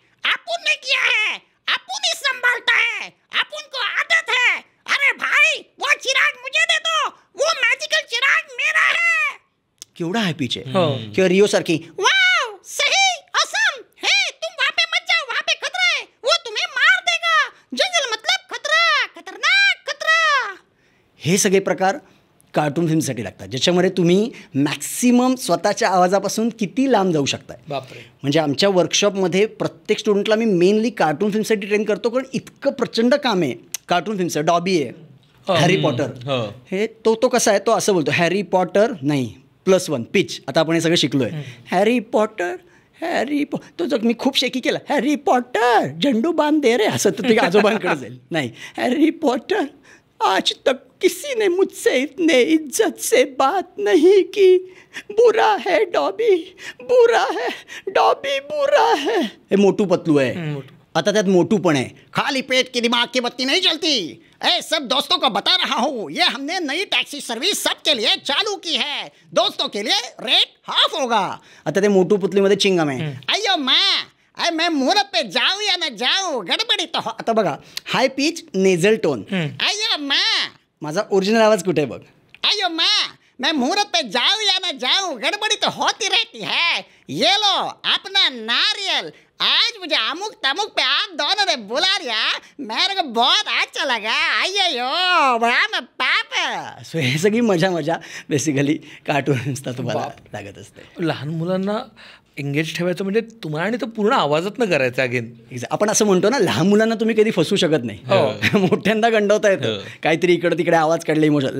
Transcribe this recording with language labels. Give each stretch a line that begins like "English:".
Hindi: आपने किया है, आपन ही संभालता है, आपन को आदत है. अरे भाई, वो चिराग मुझे दे दो, वो मैजिकल चिराग मेरा है.
Marathi: केवढा हाय पिच आहे. किंवा रिओ सारखी, वाव, सही, असम.
Hindi: हे, तुम वहाँ पे मत जाओ, वहाँ पे खतरा है, वो तुम्हें मार देगा. जंगल मतलब खतरा, खतरनाक खतरा.
Marathi: हे सगळे प्रकार कार्टून फिल्मसाठी लागतात, ज्याच्यामध्ये तुम्ही मॅक्सिमम स्वतःच्या आवाजापासून किती लांब जाऊ शकताय. बापरे. म्हणजे आमच्या वर्कशॉपमध्ये प्रत्येक स्टुडंटला मी मेनली कार्टून फिल्मसाठी ट्रेन करतो, कारण इतकं प्रचंड काम आहे कार्टून फिल्मचं. डॉबी आहे, हॅरी पॉटर, हे तो कसा आहे, तो असं बोलतो हॅरी पॉटर नाही +1 पिच. आता आपण हे सगळं शिकलो आहे. हॅरी पॉटर, तो जर मी खूप शेकी केला, हॅरी पॉटर
Hindi: झंडू बांध दे रे,
Marathi: असं तर ते आजोबांकडे जाईल. नाही,
Hindi: हॅरी पॉटर, आज तक किसी ने मुझसे इतने इज्जत से बात नहीं की. बुरा है डॉबी, बुरा है डॉबी, बुरा है.
Marathi: हे मोटू पतलू आहे. आता त्यात मोटू पण आहे.
Hindi: खाली पेट की दिमाग की बत्ती नहीं जलती. सब दोस्तों को बता रहा हूँ, ये हमने नई टैक्सी सर्विस सबके लिए चालू की है. दोस्तों के लिए रेट हाफ होगा.
Marathi: आता ते मोटू पतलूमध्ये चिंगम आहे.
Hindi: अयो मैं मुहूर्त पे जाऊँ या न जाऊँ, गडबडी तो.
Marathi: आता बघा, हाय पिच नेझल टोन. अयो माझा ओरिजिनल आवाज कुठे आहे बघ.
Hindi: अयो मैं मुहूर्त पे जाऊँ या न जाऊँ, गड़बड़ी तो होती रहती है. ये लो अपना नारियल, आज मुझे अमुक तमुक पे आप दोनों ने बुला लिया, मेरे को बहुत अच्छा लगा. अय्यो बड़ा पाप.
Marathi: सो हे सगळी मजा बेसिकली कार्टून्सला तुम्हाला लागत असते. लहान मुलांना एंगेज ठेवायचं म्हणजे तुम्हाला, आणि तो पूर्ण आवाजात न करायचं.
English: again
Marathi: आपण असं म्हणतो ना, लहान मुलांना तुम्ही कधी फसवू शकत नाही. मोठ्यांदा गंडवता येतं, काहीतरी इकडं तिकडे आवाज काढले, इमोशन.